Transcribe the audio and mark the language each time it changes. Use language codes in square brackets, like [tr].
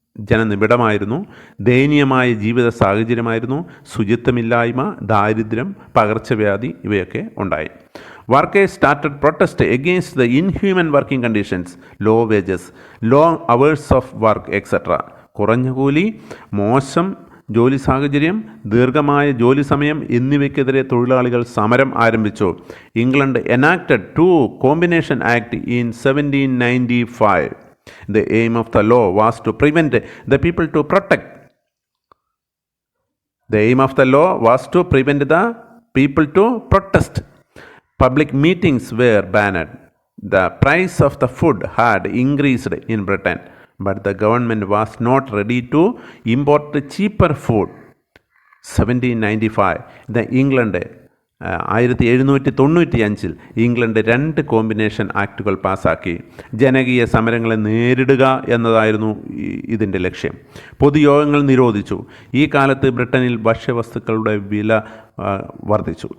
[ml] ജനനിബിഡമായിരുന്നു. ദയനീയമായ ജീവിത സാഹചര്യമായിരുന്നു. ശുചിത്വമില്ലായ്മ, ദാരിദ്ര്യം, പകർച്ചവ്യാധി ഇവയൊക്കെ ഉണ്ടായി. [en] Workers started protest against the inhuman working conditions, low wages, long hours of work, etc. [ml] കുറഞ്ഞ കൂലി, മോശം ജോലി സാഹചര്യം, ദീർഘമായ ജോലി സമയം എന്നിവയ്ക്കെതിരെ തൊഴിലാളികൾ സമരം ആരംഭിച്ചു. [en] England enacted 2 Combination Act in 1795. The aim of the law was to prevent the people to protect. The aim of the law was to prevent the people to protest. Public meetings were banned. The price of the food had increased in Britain, but the government was not ready to import cheaper food. [ml] 1795 [en] the England [ml] 1795 England 2 combination ആക്ടുകൾ പാസ്സാക്കി. ജനകീയ സമരങ്ങളെ നേരിടുക എന്നതായിരുന്നു ഇതിൻ്റെ ലക്ഷ്യം. പൊതുയോഗങ്ങൾ നിരോധിച്ചു. ഈ കാലത്ത് ബ്രിട്ടനിൽ ഭക്ഷ്യവസ്തുക്കളുടെ വില വർദ്ധിച്ചു.